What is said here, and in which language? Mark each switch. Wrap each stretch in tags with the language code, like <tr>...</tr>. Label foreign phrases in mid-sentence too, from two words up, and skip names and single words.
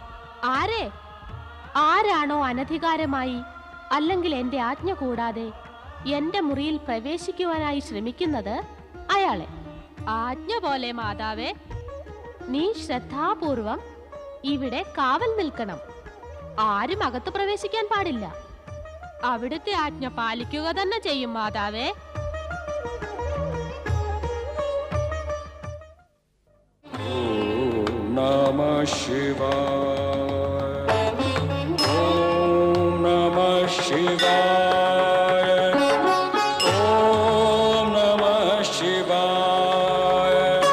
<ml>ആരാണോ അനധികാരമായി അല്ലെങ്കിൽ എന്റെ ആജ്ഞ കൂടാതെ എന്റെ മുറിയിൽ പ്രവേശിക്കുവാനായി ശ്രമിക്കുന്നത് അയാളെ. ആജ്ഞ പോലെ മാതാവേ. നീ ശ്രദ്ധാപൂർവം ഇവിടെ കാവൽ നിൽക്കണം. ആരും അകത്ത് പ്രവേശിക്കാൻ പാടില്ല. അവിടുത്തെ ആജ്ഞ പാലിക്കുക തന്നെ ചെയ്യും മാതാവേ.</ml> <sa>नमः शिवाय. ॐ नमः शिवाय. ॐ नमः शिवाय.</sa>